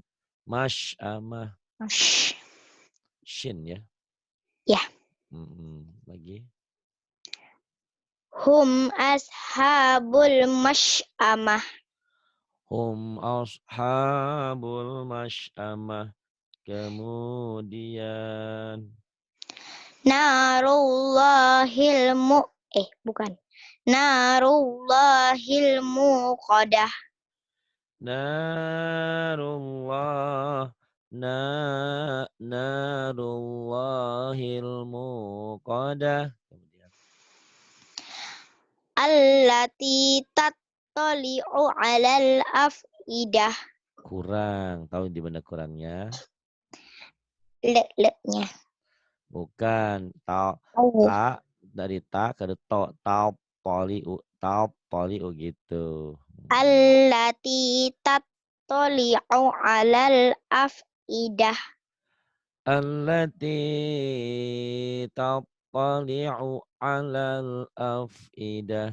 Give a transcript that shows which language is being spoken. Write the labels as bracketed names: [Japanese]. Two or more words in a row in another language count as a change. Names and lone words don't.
[Arabic] Masyamah Mash. shin ya. [Indonesian] Ya. Lagi. [Arabic] هم أصحاب المشأمة. هم أصحاب المشأمة. [Indonesian] Kemudian [Arabic] Narullahil bukan. نار الله الموقدة. نار الله نار الله الموقدة. [Indonesian] Kemudian [Arabic] التي تطلع على الأفئدة. [Indonesian] kurang. Tahu di mana kurangnya? Le-nya. Bukan ta Oh. ta dari ta ke to poliu gitu. [Arabic] التي تطلع على الأفئدة. التي تطلع على الأفئدة.